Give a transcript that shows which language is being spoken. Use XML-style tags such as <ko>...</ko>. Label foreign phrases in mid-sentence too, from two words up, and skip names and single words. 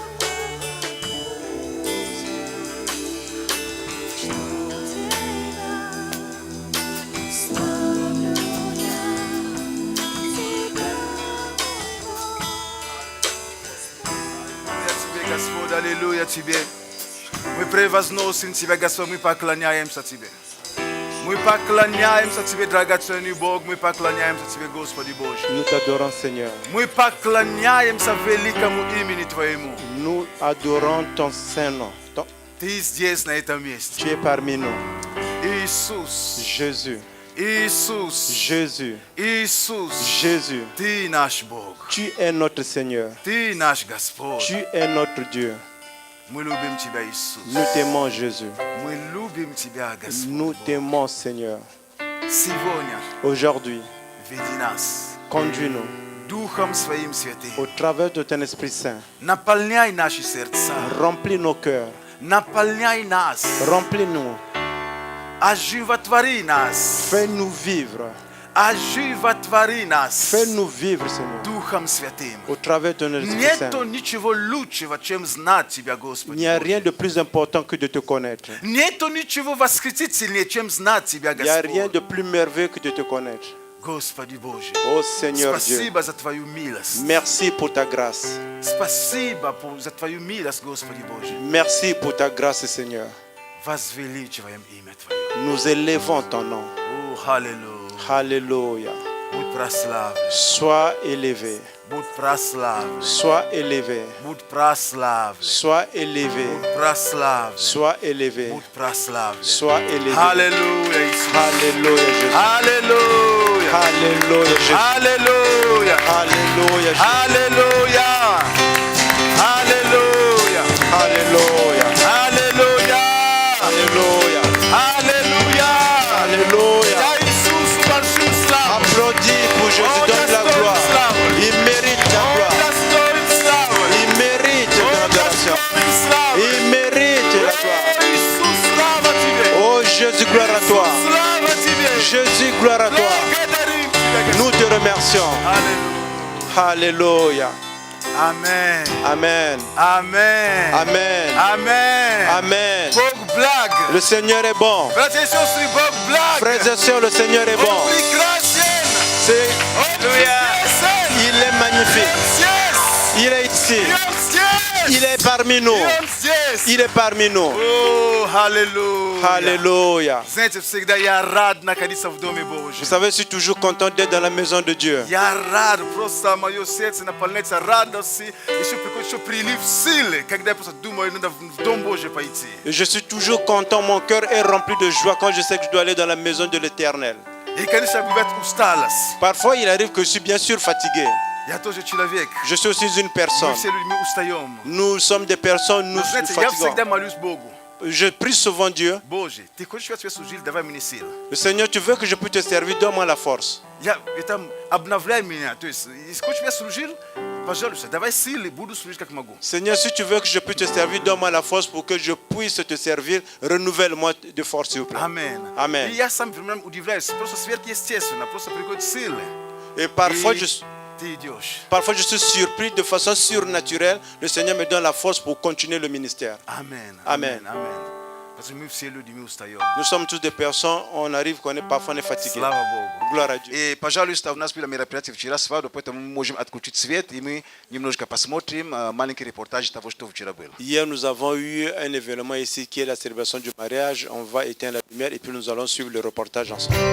<ru>Чту Тебя, славлю я Тебя, Аллилуйя Тебе, Господь, аллилуйя Тебе. Мы превозносим Тебя, Господь, мы поклоняемся Тебе. Мы поклоняемся Тебе, драгоценный Бог, мы поклоняемся Тебе, Господи Боже.</ru> <fr>Nous t'adorons, Seigneur.</fr> <ru>Мы поклоняемся великому имени Твоему.</ru> <fr>Nous adorons ton Saint-Nom.</fr> <ru>Ты здесь, на этом месте.</ru> <fr>Tu es parmi nous.</fr> <ru>Иисус,</ru> <fr>Jésus,</fr> <ru>Иисус,</ru> <fr>Jésus,</fr> <ru>Иисус.</ru> <fr>Jésus.</fr> <ru>Ты наш Бог.</ru> <fr>Tu es notre Seigneur.</fr> <ru>Ты наш Господь.</ru> <fr>Tu es notre Dieu.</fr> <ru>Мы любим Тебя, Иисус.</ru> <fr>Nous t'aimons, Jésus.</fr> <ru>Мы любим Тебя, Господь.</ru> <fr>Nous t'aimons, Seigneur.</fr> <ru>Сегодня</ru> <fr>Aujourd'hui,</fr> <ru>веди нас</ru> <fr>conduis-nous</fr> <ru>Духом Своим Святым.</ru> <fr>au travers de ton Esprit Saint.</fr> <ru>Наполняй наши сердца.</ru> <fr>Remplis nos cœurs.</fr> <ru>Наполняй нас.</ru> <fr>Remplis-nous.</fr> <ru>Оживотвори нас.</ru> <fr>Fais-nous vivre.</fr> <ru>Оживотвори нас.</ru> <fr>Fais-nous vivre, Seigneur.</fr> <ru>Духом Святым.</ru> <fr>Au travers de ton Esprit</fr> <ru>Нету</ru> <fr>Saint.</fr> <ru>ничего лучшего, чем знать Тебя,</ru> <fr>Il</fr> <ru>Господи.</ru> <fr>n'y a rien de plus important que de te connaître.</fr> <ru>Нету ничего восхитительнее, чем знать Тебя,</ru> <fr>Il n'y a rien</fr> <ru>Господь.</ru> <fr>de plus merveilleux que de te connaître.</fr> <ru>Господи Боже.</ru> <fr>Oh Seigneur Dieu,</fr> <ru>Спасибо за Твою милость.</ru> <fr>merci pour ta grâce.</fr> <ru>Спасибо за Твою милость, Господи Боже.</ru> <fr>Merci pour ta grâce, Seigneur.</fr> <ru>Возвеличиваем имя Твое.</ru> <fr>Nous élevons ton nom.</fr> <ru>О, аллилуйя.</ru> <fr>Alléluia.</fr> <ru>Будь прославлен.</ru> <fr>Sois élevé.</fr> <ru>Будь прославлен.</ru> <fr>Sois élevé.</fr> <ru>Будь прославлен.</ru> <fr>Sois élevé.</fr> <ru>Будь прославлен.</ru> <fr>Sois élevé.</fr> <ru>Будь прославлен.</ru> <fr>Sois élevé.</fr> <ru>Аллилуйя, Иисус.</ru> <fr>Alléluia, Jésus.</fr> <ru>Аллилуйя.</ru> <fr>Alléluia, Jésus.</fr> <ru>Аллилуйя.</ru> <fr>Alléluia, Jésus.</fr> <ru>Аллилуйя. Аллилуйя.</ru> <fr>Alléluia.</fr> <ru>Аллилуйя.</ru> <fr>Alléluia.</fr> <ru>Аллилуйя.</ru> <fr>Alléluia.</fr> <ru>Я Иисус большую славу.</ru> <fr>Applaudis pour Jésus, donne la gloire. Il mérite la</fr> <ru>Он</ru> <fr>gloire.</fr> <ru>достоин славы.</ru> <fr>Il mérite</fr> <ru>Он</ru> <fr>l'adoration.</fr> <ru>достоин славы.</ru> <fr>Il mérite la gloire.</fr> <ru>Иисус, слава Тебе.</ru> <fr>Oh Jésus, gloire à toi. Gloire à toi.</fr> <ru>Благодарим тебя,</ru> <fr>Nous</fr> <ru>Господь.</ru> <fr>te remercions.</fr> <ru>Аллилуйя.</ru> <fr>Alléluia. Amen. Amen. Amen. Amen. Amen. Amen.</fr> <ru>Бог благ.</ru> <fr>Le Seigneur est bon.</fr> <ru>Братья и сестры, Бог благ.</ru> <fr>Frères et sœurs, le Seigneur est</fr> <ru>Он</ru> <fr>bon.</fr> <ru>прекрасен.</ru> <fr>C'est-</fr> <ru>Он чудесен.</ru> <fr>Il est magnifique.</fr> <ru>Он здесь.</ru> <fr>Il est ici.</fr> <ru>И Он здесь.</ru> <fr>Il est parmi nous.</fr> <ru>И Он здесь.</ru> <fr>Il est parmi nous.</fr> <ru>О, аллилуйя.</ru> <fr>Alléluia.</fr> <ru>Знаете, всегда я рад находиться в Доме Божьем.</ru> <fr>Vous savez, je suis toujours content d'être dans la maison de Dieu.</fr> <ru>Я рад, просто мое сердце наполняется радостью, еще приходит еще прилив силы, когда я просто думаю, надо в Дом Божий пойти.</ru> <fr>Et je suis toujours content, mon cœur est rempli de joie quand je sais que je dois aller dans la maison de l'Éternel.</fr> <ru>И, конечно, бывает усталость.</ru> <fr>Parfois, il arrive que je suis bien sûr fatigué.</fr> <ru>Я тоже человек.</ru> <fr>Je suis aussi une</fr> <ru>Мы</ru> <fr>personne.</fr> <ru>все люди, мы устаем.</ru> <fr>Nous sommes des personnes, nous</fr> <ru>Но, знаете, я</ru> <fr>fatiguons.</fr> <ru>всегда молюсь Богу.</ru> <fr>Je prie souvent Dieu.</fr> <ru>Боже, Ты хочешь, чтобы я тебе служил, давай мне сил.</ru> <fr>Le Seigneur, tu veux que je puisse te servir, donne-moi la force.</fr> <ru>Там, обновляй меня. То есть, если хочешь, чтобы я служил, пожалуйста, давай силы, буду служить, как могу.</ru> <fr>Seigneur, si tu veux que je puisse te servir, donne-moi la force pour que je puisse te servir. Renouvelle-moi de force, s'il vous plaît.</fr> <ru>Аминь.</ru> <fr>Amen.</fr> <ru>И я сам примерно удивляюсь, просто сверхъестественно, просто приходят силы.</ru> <fr>Et parfois,</fr> <ru>И</ru> <fr>je</fr> <ru>ты идешь.</ru> <fr>Parfois, je suis surpris de façon surnaturelle. Le Seigneur me donne la force pour continuer le ministère. Amen. Amen.</fr> <ru>Amen.</ru> <fr>Parce que</fr> <ru>мы все люди, мы устаем.</ru> <fr>Nous sommes tous des personnes, on arrive, parfois on est fatigué.</fr> <ru>Слава Богу.</ru> <fr>Gloire à Dieu.</fr> <ru>И, пожалуйста, у нас было мероприятие вчера свадьба, поэтому мы можем отключить свет, и мы немножко посмотрим маленький репортаж того, что вчера было.</ru> <fr>Hier, nous avons eu un événement ici qui est la célébration du mariage. On va éteindre la lumière et puis nous allons suivre le reportage ensemble.</fr>